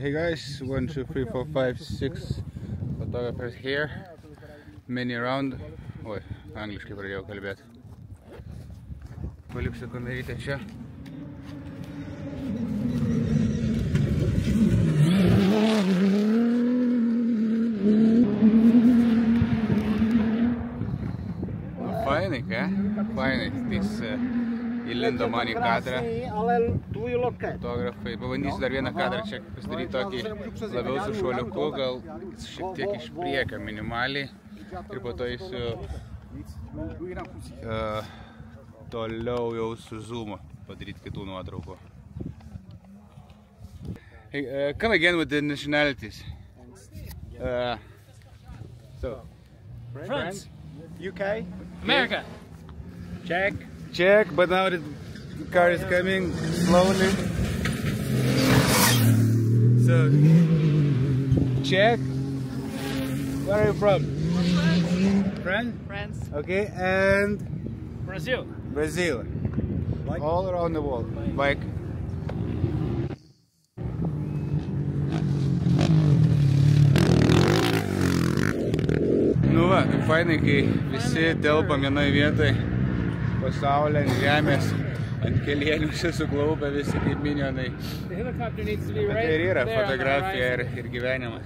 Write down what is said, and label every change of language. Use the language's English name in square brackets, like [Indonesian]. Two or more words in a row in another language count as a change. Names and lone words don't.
[English] Hey guys, 1, 2, 3, 4, 5, 6 photographers here. Many around. [Lithuanian] Oi, angliškai pradėjau kalbėti. Paliksiu kamerytę čia. Fainai, ką? Fainai. Tais įlindo man į kadrą. Fotografai. Pabandysiu dar vieną kadrą čia pasidaryti tokį labiau su šuoliuku, gal šiek tiek iš priekio minimaliai. Ir po to eisiu toliau jau su zoomu padaryti kitų nuotraukų. [English] Hey, come again with the nationalities. France, UK, America. Czech, but now the car is coming slowly. So, Czech. Where are you from? France. Okay, and Brazil. Brazil. All around the world. Bike. [Lithuanian] fainai, kai visi telpam vienoj vietoj, pasaulė ant žemės, ant kelienių visi suglaubę, visi kaip minionai. Tai ir yra fotografija ir gyvenimas.